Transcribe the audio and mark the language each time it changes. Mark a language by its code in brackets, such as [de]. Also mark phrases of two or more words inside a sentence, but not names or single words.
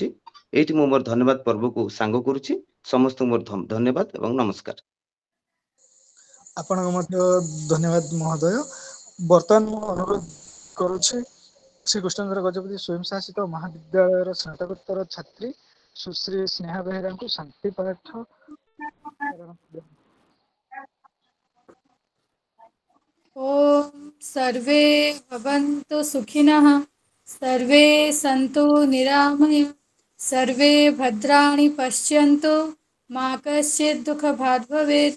[or] ଏଇଠି ମୁଁ ମୋର ଧନ୍ୟବାଦ ପର୍ବକୁ ସାଙ୍ଗ କରୁଛି। ସମସ୍ତଙ୍କୁ ମୋର ଧନ୍ୟବାଦ ଏବଂ ନମସ୍କାର। ଆପଣଙ୍କୁ ମଧ୍ୟ ଧନ୍ୟବାଦ ମହୋଦୟ। ବର୍ତ୍ତମାନ ମୁଁ ଅନୁରୋଧ କରୁଛି ଶ୍ରୀ କୃଷ୍ଣେନ୍ଦ୍ର ଗଜପତି ସ୍ୱୟଂ ଶାସିତ ମହାବିଦ୍ୟାଳୟର ସ୍ନାତକୋତ୍ତର ଛାତ୍ରୀ ସୁଶ୍ରୀ ସ୍ନେହା ବେହେରାଙ୍କୁ ଶାନ୍ତି ପାଠ [sa] ॐ सर्वे भवन्तु सुखिनः, सर्वे सन्तु निरामया, सर्वे भद्राणि पश्यन्तु, मा कश्चित् दुःखभाग् भवेत्।